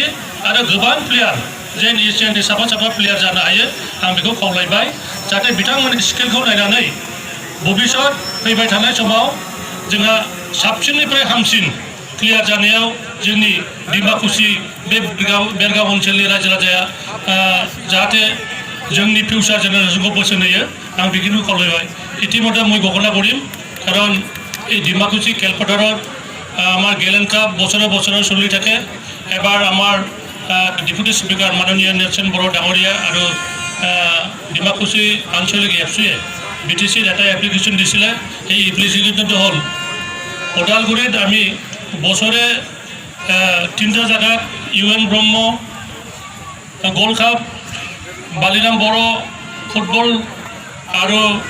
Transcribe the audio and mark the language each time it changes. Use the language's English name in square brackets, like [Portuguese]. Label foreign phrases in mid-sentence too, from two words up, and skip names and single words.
[Bodo] आरो गोबां प्लेयार जेन एसियाननि साफा साफा प्लेयार जानो हायो आं बेखौ खावलायबाय जाहाथे बिथांमोननि स्किलखौ नायनानै भबिष्यत फैबाय थानाय समाव जोंहा साबसिननिफ्राय हामसिन प्लेयार जानायाव जोंनि दिमाकुसि बे बेरगाव ओनसोलनि रायजो राजाया जाहाथे जोंनि फिउचार जेनेरेसनखौ बोसोन होयो आं बेखिनिखौ खावलायबाय [Assamese] ইতিমধ্যে মই ঘোষণা কৰিম কাৰণ এই ডিমাকুসি খেলপথাৰত আমাৰ গেলেনকাপ বছৰে বছৰে চলি থাকে এবাৰ আমাৰ ডেপুটি স্পিকাৰ মাননীয় নেলসন বড়ো ডাঙৰীয়া আৰু ডিমাকুসি আঞ্চলিক এফচিয়ে বিটিচিত এটা এপ্লিকেশ্যন দিছিলে এই এপ্লিকেশ্যনটো হ'ল ওদালগুৰিত আমি বছৰে 3টা জায়গাত ইউএন ব্ৰহ্ম গোল্ড কাপ বালিৰাম বড়ো ফুটবল আৰু